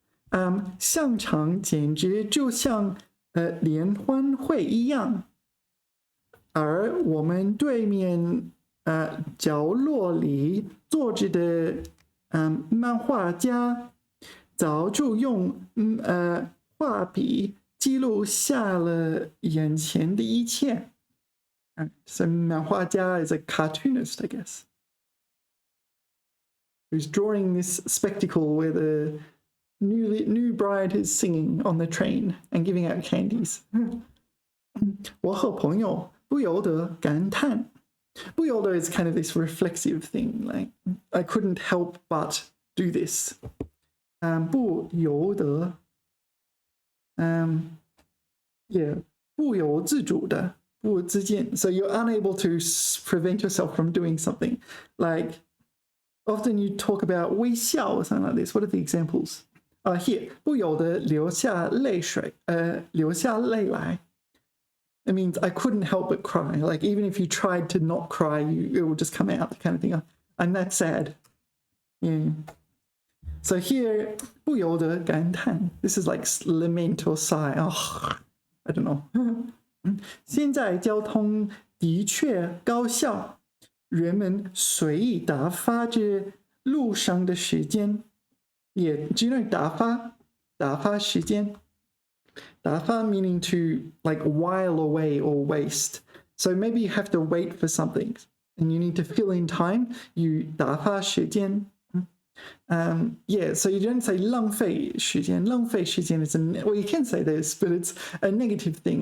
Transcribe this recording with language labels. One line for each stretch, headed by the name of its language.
Chinese: on 现场简直就像联欢会一样而我们对面角落里坐着的漫画家早就用画笔记录下了眼前的一切
English: So 漫画家 is a cartoonist, I guess, who's drawing this spectacle where the new bride is singing on the train and giving out candies.
Chinese: 我和朋友不由得感叹。
English: 不由得 is kind of this reflexive thing, like I couldn't help but do this. 不由得 yeah,
Chinese: 不由自主的 不自见
English: so you're unable to prevent yourself from doing something. Like often you talk about 微笑 or something like this. What are the examples? Here,
Chinese: 不由得流下泪水流下泪来
English: It means I couldn't help but cry. Like even if you tried to not cry, it will just come out, kind of thing. I'm that sad. Yeah. So here,
Chinese: 不由得感叹
English: this is like lament or sigh. Oh, I don't know.
Chinese: 现在交通的确高效，人们随意打发着路上的时间。
English: Yeah, do you know 打发？
Chinese: 打发时间。
English: Dafa meaning to like while away or waste. So maybe you have to wait for something and you need to fill in time. You
Chinese: 打发时间.
English: Yeah, so you don't say 浪费时间. 浪费时间 is well, you can say this, but it's a negative thing.